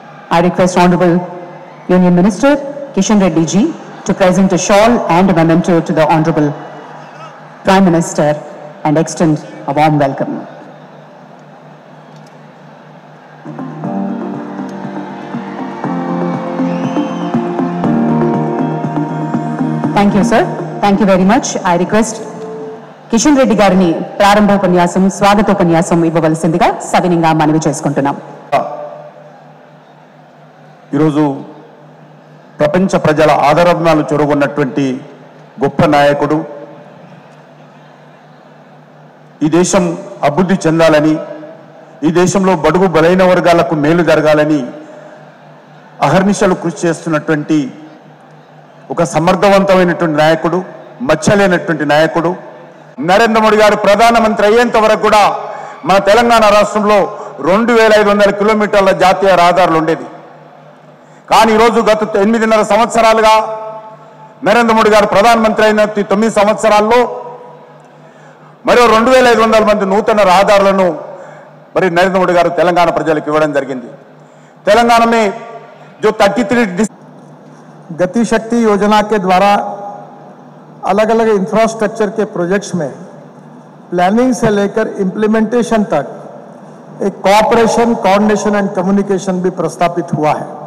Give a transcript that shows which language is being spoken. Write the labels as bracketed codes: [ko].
[en] I request Honorable Union Minister Kishan Reddy ji to present a shawl and a memento to the Honorable Prime Minister and extend a warm welcome. Thank you, sir. Thank you very much. I request [te] Kishan Reddy గారిని ప్రారంభోపన్యాసం స్వాగతోపన్యాసం ఇవ్వవలసిందిగా సవినీయంగా మనవి చేసుకుంటున్నాం. ఈరోజు ప్రపంచ ప్రజల ఆదరణలు చొరగొన్నటువంటి గొప్ప నాయకుడు, ఈ దేశం అభివృద్ధి చెందాలని, ఈ దేశంలో బడుగు బలైన వర్గాలకు మేలు జరగాలని అహర్నిశలు కృషి చేస్తున్నటువంటి ఒక సమర్థవంతమైనటువంటి నాయకుడు, మచ్చలేనటువంటి నాయకుడు. నరేంద్ర మోడీ గారు ప్రధానమంత్రి అయ్యేంత వరకు కూడా మన తెలంగాణ రాష్ట్రంలో 2500 కిలోమీటర్ల జాతీయ రహదారులు ఉండేది. కానీ ఈరోజు గత 8.5 సంవత్సరాలుగా నరేంద్ర మోడీ గారు ప్రధానమంత్రి అయిన 9 సంవత్సరాల్లో మరో 2500 మంది నూతన రహదారులను మరి నరేంద్ర మోడీ గారు తెలంగాణ ప్రజలకు ఇవ్వడం జరిగింది. [hi] తెలంగాణ में जो 33 गति शक्ति योजना के द्वारा अलग अलग इंफ्रास्ट्रक्चर के प्रोजेक्ट्स में प्लानिंग से लेकर इम्प्लीमेंटेशन तक एक कोऑपरेशन, कोऑर्डिनेशन एंड कम्युनिकेशन भी प्रस्तावित हुआ है.